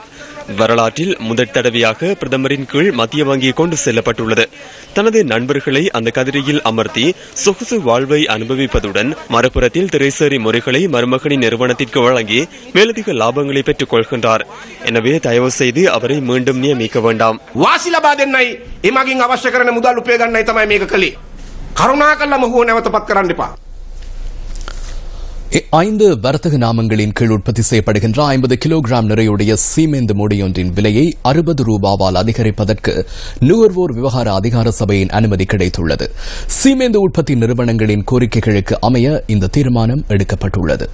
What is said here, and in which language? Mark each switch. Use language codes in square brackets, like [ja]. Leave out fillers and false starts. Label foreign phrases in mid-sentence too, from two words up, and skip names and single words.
[ta] வரலாற்றில் முதற் தடவையாக பிரதமரின் கீழ் மத்திய வங்கி கொண்டு செல்லப்பட்டுள்ளது. தனது நண்பர்களை அந்த கதிரையில் அமர்த்தி சொகுசு வாழ்வை அனுபவிப்பதுடன் மறுபுறத்தில் திரைசேரி முறைகளை மருமகனின் நிறுவனத்திற்கு வழங்கி மேலதிக லாபங்களை பெற்றுக் கொள்கின்றார். எனவே தயவு செய்து அவரை மீண்டும் நியமிக்க வேண்டாம். [si] වාසි ලබා දෙන්නයි එමගින් අවශ්‍ය කරන මුදල් උපය ගන්නයි තමයි මේක කළේ. කරුණාකරලා මොහු නැවත පත් කරන්න එපා. [ta] 5 வர்த்தக நாமங்களின் கீழ் உற்பத்தி செய்யப்படுகின்ற 50 கிலோகிராம் நிறையுடைய சீமெந்து மூடியொன்றின் விலையை 60 ரூபாவால் அதிகரிப்பதற்கு நுகர்வோர் விவகார அதிகார சபையின் அனுமதி கிடைத்துள்ளது. சீமெந்து உற்பத்தி நிறுவனங்களின் கோரிக்கைகளுக்கு அமைய இந்த தீர்மானம் எடுக்கப்பட்டுள்ளது.